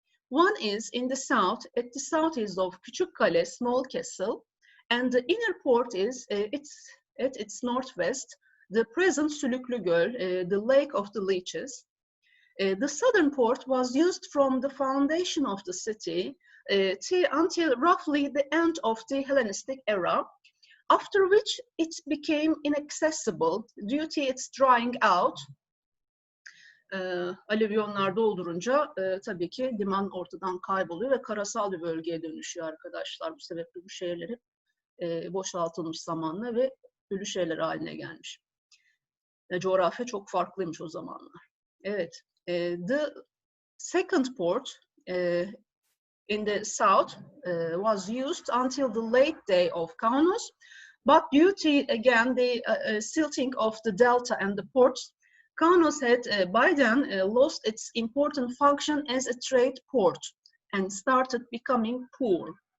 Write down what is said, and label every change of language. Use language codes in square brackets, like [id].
[en] One is in the south, at the southeast of Küçükkale, Small Castle, and the inner port is at its northwest, the present Sülüklü Göl, the Lake of the Leeches. The southern port was used from the foundation of the city until roughly the end of the Hellenistic era, after which it became inaccessible due to its drying out. [tr] Alüvyonlar doldurunca tabii ki liman ortadan kayboluyor ve karasal bir bölgeye dönüşüyor arkadaşlar. Bu sebeple bu şehirler hep boşaltılmış zamanla ve ölü şehirler haline gelmiş. Coğrafya çok farklıymış o zamanlar. Evet. [en] The second port in the south was used until the late day of Kaunos, but due to again the silting of the delta and the ports, Kaunos had by then lost its important function as a trade port and started becoming poor.